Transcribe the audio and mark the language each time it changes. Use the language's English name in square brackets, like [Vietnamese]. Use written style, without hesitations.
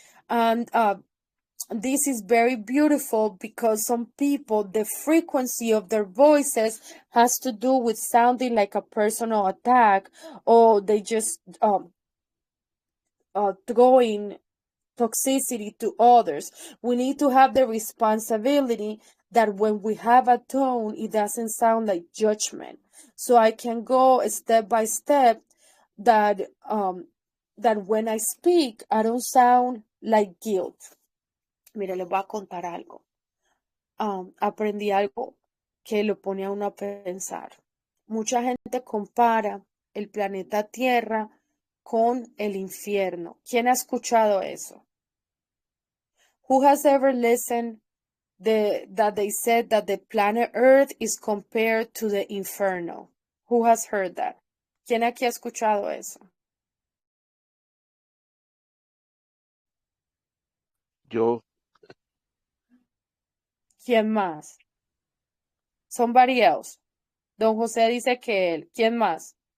[English] And this is very beautiful because some people, the frequency of their voices has to do with sounding like a personal attack, or they just throwing toxicity to others. We need to have the responsibility that when we have a tone, it doesn't sound like judgment. So I can go step by step that when I speak, I don't sound like guilt. [Spanish] Mire, les voy a contar algo. Aprendí algo que lo pone a uno a pensar. Mucha gente compara el planeta Tierra con el infierno. ¿Quién ha escuchado eso? [English] Who has ever listened that they said that the planet Earth is compared to the inferno? Who has heard that? [Spanish] ¿Quién aquí ha escuchado eso? Yo, ¿Quién más? [English] Somebody else. [Spanish] Don José dice que él. ¿Quién más?